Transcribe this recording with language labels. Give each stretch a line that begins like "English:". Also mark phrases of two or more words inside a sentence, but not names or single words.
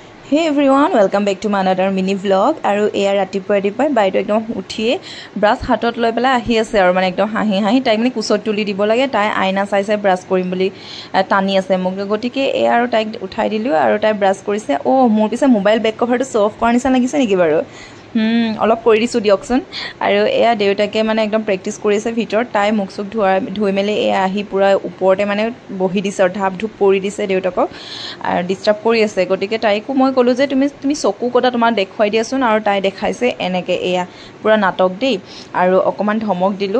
English: Hey everyone, welcome back to my another mini vlog.
Assamese: আৰু এয়া ৰাতিপুৱা বাইদেউ একদম উঠিয়েই ব্ৰাছ হাতত লৈ পেলাই আহি আছে আৰু মানে একদম হাঁহি তাই মানে কোচত তুলি দিব লাগে তাই আইনাত চাই ব্ৰাছ কৰিম বুলি টানি আছে মোক গোটেই এ আৰু তাই উঠাই দিলো আৰু তাই ব্ৰাছ কৰিছে অ' মোৰ পিছে
English: mobile back cover
Assamese: to soft কৰা নিচিনা লাগিছে নেকি বাৰু অলপ কৰি দিছো দিয়কচোন আৰু এয়া দেউতাকে মানে একদম প্ৰেক্টিস কৰিছে ভিতৰ তাই মুখ সুখ ধুই মেলি এয়া আহি পুৰা ওপৰতে মানে বহি দিছে আৰু ধাপ ধুপ পৰি দিছে দেউতাকক আৰু ডিস্টার্ব কৰি আছে গটিকে তাইকো মই কলো যে তুমি চকু কটা তোমাৰ দেখুৱাই দিয়াচোন আৰু তাই দেখাইছে এনেকে এয়া পুৰা নাটক দেই আৰু অকমান ধমক দিলো